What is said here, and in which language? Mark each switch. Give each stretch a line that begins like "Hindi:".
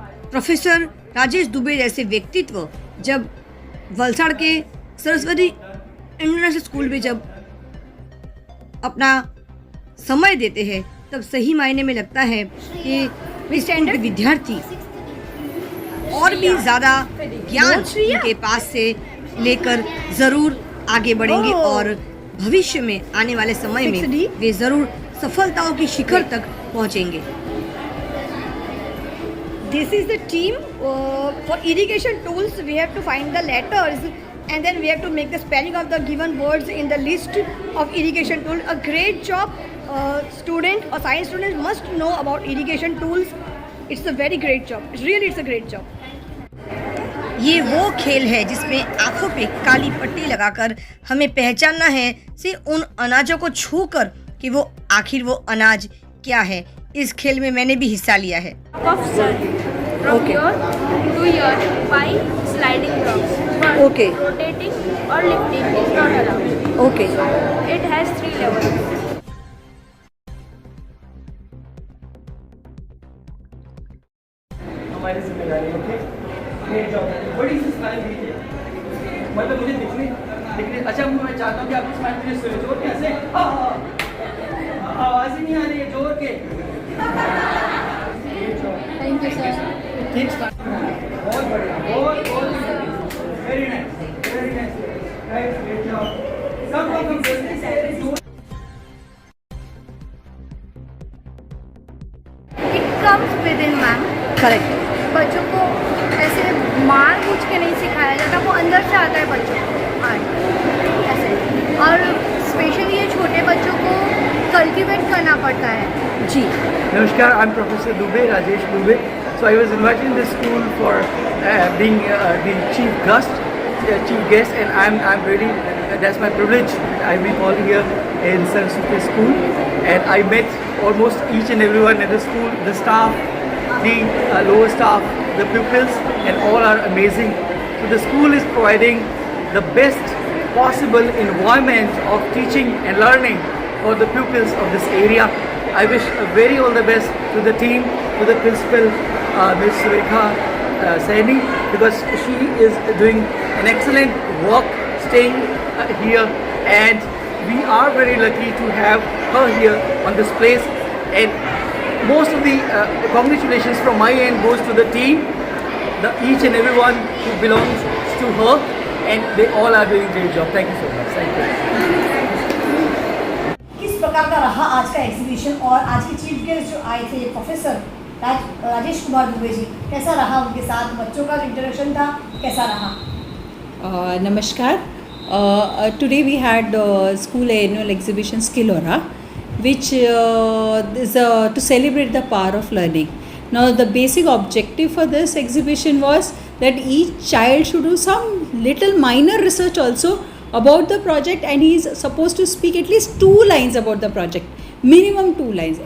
Hindi: Professor Rajesh Dubey जैसे व्यक्तित्व जब वलसाड़ के सरस्वती इंटरनेशनल स्कूल में जब अपना समय देते हैं तब सही मायने में लगता है कि स्टैंडर्ड के विद्यार्थी और भी ज़्यादा ज्ञान उनके पास से लेकर ज़रूर आगे बढ़ेंगे और भविष्य में आने वाले समय में वे ज़रूर सफलताओं की शिखर तक पहुंचेंगे।
English: This is the team for irrigation tools. We have to find the letters and then we have to make the spelling of the given words in the list of irrigation tool. A great job. Student or science student must know about irrigation tools. It's a very great job. Really, it's a great job.
Hindi: ये वो खेल है जिसमें आंखों पे काली पट्टी लगाकर हमें पहचानना है से उन अनाजों को छूकर कि वो आखिर वो अनाज क्या है। इस खेल में मैंने भी हिस्सा लिया है।
English: Of sun from here to here by sliding blocks. But Okay. rotating or lifting is not allowed. Okay It has 3 levels.
Hindi: हमारी जिम्मेदारी है, ओके?
English: great job,
Hindi: बड़ी सी स्माइल दीजिए। मतलब मुझे दिखने अच्छा मैं चाहता हूँ कि आपकी स्माइल मुझे सुने जोर के हंसे। आवाज़ ही नहीं आ रही है जोर के।
English: Thank you, sir.
Hindi: बहुत बढ़िया, बहुत
English: Very nice, right, great job.
Hindi: कम जल्दी से जोर।
English: It comes within, ma'am. Correct.
Hindi: बच्चों को ऐसे मार पूछ के नहीं सिखाया जाता, वो अंदर से आता है बच्चों को आर्ट ऐसे। और स्पेशली ये छोटे बच्चों को कल्टिवेट करना पड़ता है। जी
English: Namaskar, I'm Professor Dubey, Rajesh Dubey. So I was invited in this school for being the chief guest, and I'm really that's my privilege. I've been called here in Saraswati School, and I met almost each and everyone in the school, the staff, the lower staff, the pupils, and all are amazing. So the school is providing the best possible environment of teaching and learning for the pupils of this area. I wish very all the best to the team, to the principal, Ms. Rekha Saini, because she is doing an excellent work staying here, and we are very lucky to have her here on this place. And most of the congratulations from my end goes to the team, each and everyone who belongs to her, and they all are doing a great job. Thank you so much. Thank you.
Hindi: किस प्रकार का रहा आज का exhibition और आज के chief guest जो आए थे प्रोफेसर राजेश कुमार दुबे जी, कैसा रहा उनके साथ? बच्चों का इंटरेक्शन था, कैसा रहा? Namaskar.
English: Today we had school annual exhibition Skillora, which is to celebrate the power of learning. Now the basic objective for this exhibition was that each child should do some little minor research also about the project, and he is supposed to speak at least 2 lines about the project, minimum 2 lines.